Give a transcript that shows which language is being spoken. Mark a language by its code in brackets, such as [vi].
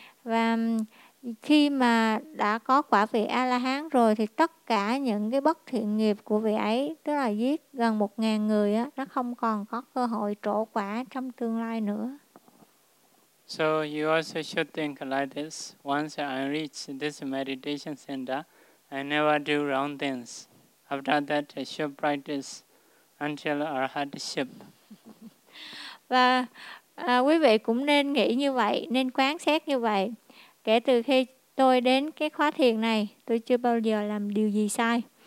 [vi] Và khi mà đã có quả vị A-la-hán rồi thì tất cả những cái bất thiện nghiệp của vị ấy, tức là giết gần 1.000 người, nó không còn có cơ hội trổ quả trong tương lai nữa. [en] So you also should think like this. Once I reach this meditation center, I never do wrong things. After that, I should practice until arahatship. [vi] Và quý vị cũng nên nghĩ như vậy, nên quán xét như vậy. Kể từ khi tôi đến cái khóa thiền này, tôi chưa bao giờ làm điều gì sai.